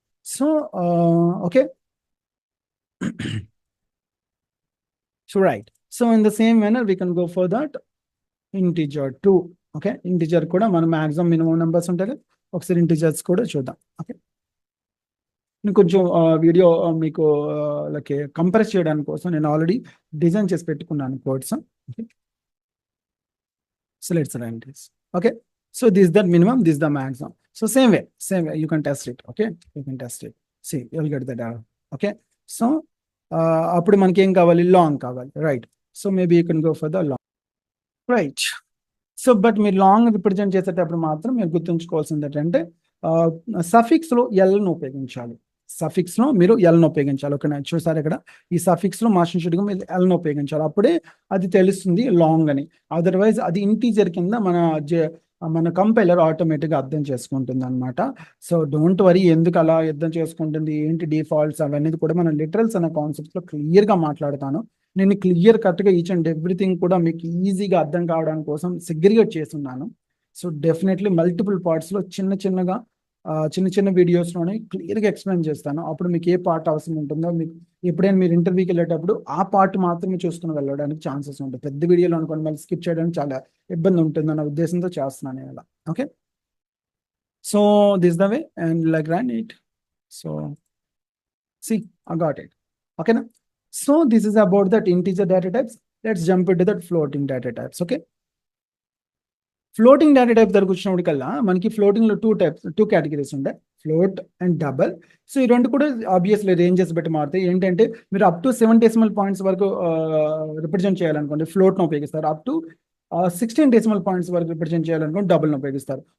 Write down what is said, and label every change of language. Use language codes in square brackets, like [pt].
[en] So okay, so right, so in the same manner we can go for that integer 2. [te] Okay, integer కూడా మనం maximum minimum numbers ఉంటాయి, ఒకసారి integers కూడా చూద్దాం. Okay, నేను కొంచెం వీడియో మీకు లైక్ కంప్రెస్ చేయడానికి కోసం నేను ఆల్రెడీ డిజైన్ చేసి పెట్టుకున్నాను codes. [en] Okay, so let's run this. Okay, so this is the minimum, this is the maximum. So same way you can test it. Okay, you can test it, see you will get that error. [te] Okay, so appudu manaki em kavali, long kavali, right? [en] So maybe you can go for the long, right? So but [te] మీరు long represent చేసేటప్పుడు మాత్రం మీరు గుర్తుంచుకోవాల్సింది ఏంటంటే సఫిక్స్లో ఎల్ను ఉపయోగించాలి. సఫిక్స్లో మీరు ఎల్ను ఉపయోగించాలి. ఓకేనా, చూసారు ఇక్కడ ఈ సఫిక్స్లో మాస్టర్ షీట్గా మీరు ఎల్ను ఉపయోగించాలి, అప్పుడే అది తెలుస్తుంది లాంగ్ అని. అదర్వైజ్ అది ఇంటీజర్ కింద మన మన కంపైలర్ ఆటోమేటిక్గా అర్థం చేసుకుంటుంది అనమాట. సో డోంట్ వరీ, ఎందుకు అలా అర్థం చేసుకుంటుంది, ఏంటి డిఫాల్ట్స్ అవన్నీ కూడా మనం లిటరల్స్ అనే కాన్సెప్ట్స్లో క్లియర్గా మాట్లాడతాను. నేను క్లియర్ కట్గా ఈచ్ అండ్ ఎవ్రీథింగ్ కూడా మీకు ఈజీగా అర్థం కావడానికి కోసం సెగ్రిగేట్ చేస్తున్నాను. సో డెఫినెట్లీ మల్టిపుల్ పార్ట్స్లో చిన్న చిన్న వీడియోస్లోనే క్లియర్గా ఎక్స్ప్లెయిన్ చేస్తాను. అప్పుడు మీకు ఏ పార్ట్ అవసరం ఉంటుందో, మీకు ఎప్పుడైనా మీరు ఇంటర్వ్యూకి వెళ్ళేటప్పుడు ఆ పార్ట్ మాత్రమే చూసుకుని వెళ్ళడానికి ఛాన్సెస్ ఉంటాయి. పెద్ద వీడియోలో అనుకోండి మళ్ళీ స్కిప్ చేయడానికి చాలా ఇబ్బంది ఉంటుంది అన్న ఉద్దేశంతో చేస్తున్నాను నేను ఇలా. [en] Okay, so this the way and like run it. So see, I got it. Okay na? So this is about that integer data types. Let's jump into that floating data types. [te] Okay, floating data type దగ్గరకు వచ్చినప్పటికల్లా మనకి floating లో two categories ఉంటాయి, float and double. So ఈ రెండు కూడా obviously ranges బట్టి మారుతాయి. ఏంటంటే మీరు అప్ టు 7 డెసిమల్ పాయింట్స్ వరకు రిప్రజెంట్ చేయాలనుకోండి ఫ్లోట్ను ఉపయోగిస్తారు. అప్ టు 16 డెసిమల్ పాయింట్స్ వరకు రిప్రజెంట్ చేయాలనుకోండి డబుల్ను ఉపయోగిస్తారు.